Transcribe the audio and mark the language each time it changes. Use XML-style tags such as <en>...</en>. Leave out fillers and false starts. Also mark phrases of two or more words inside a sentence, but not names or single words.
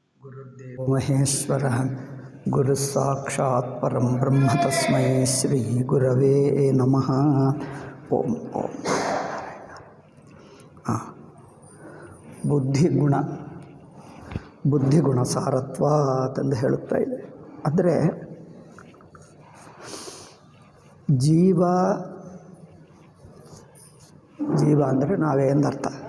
<sa>ಗುರುದೇವೋ ಮಹೇಶ್ವರಃ ಗುರುಸಾಕ್ಷಾತ್ ಪರಂ ಬ್ರಹ್ಮ ತಸ್ಮೈ ಶ್ರೀ ಗುರವೇ ನಮಃ. ಓಂ ಓಂ.</sa> <kn>ಬುದ್ಧಿಗುಣ ಸಾರತ್ವ ಅಂತಂದು ಹೇಳುತ್ತಾ ಇದೆ. ಅಂದರೆ ಜೀವ ಅಂದರೆ ನಾವೇ ಎಂದರ್ಥ.</kn>